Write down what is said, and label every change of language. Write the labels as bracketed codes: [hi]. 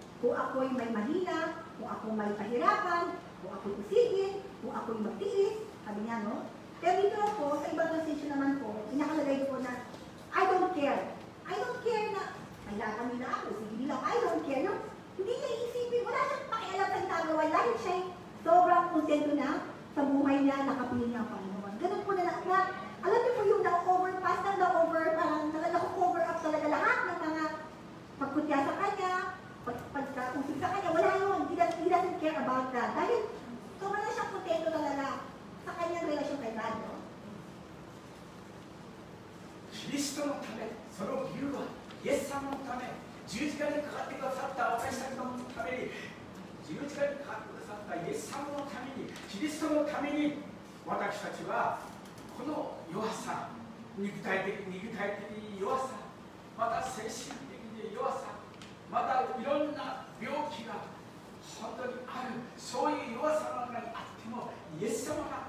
[tl] Kung ako'y may mahina, kung ako may pahirapan, kung ako'y usigin, kung ako'y magtiis, sabi niya, no? Pero dito po, sa ibang translation naman po, inakalagay po na, [en] I don't care. I don't care [tl] na, kailangan nila ako, sige lang, I don't care. No? Hindi niya iisipin, wala siyang pakialam sa ginagawa, dahil siya'y sobrang kontento na sa buhay niya, nakapili niya ang Panginoon. Ganun po na, alam niyo po yung na-overpass na parang na-cover up talaga lahat ng mga pagkutya sa kanya, pagkausip sa kanya, wala yun. [en] He doesn't care about that. [tl] Dahil sobrang na siyang kontento talaga sa kanyang relasyon kay God. No? [ja] キリストのため、その理由はイエス様のため、十字架にかかってくださった私たちのために、十字架にかかってくださったイエス様のために、キリストのために、私たちはこの弱さ、肉体的弱さ、また精神的に弱さ、またいろんな病気が本当にある、そういう弱さの中にあっても、イエス様の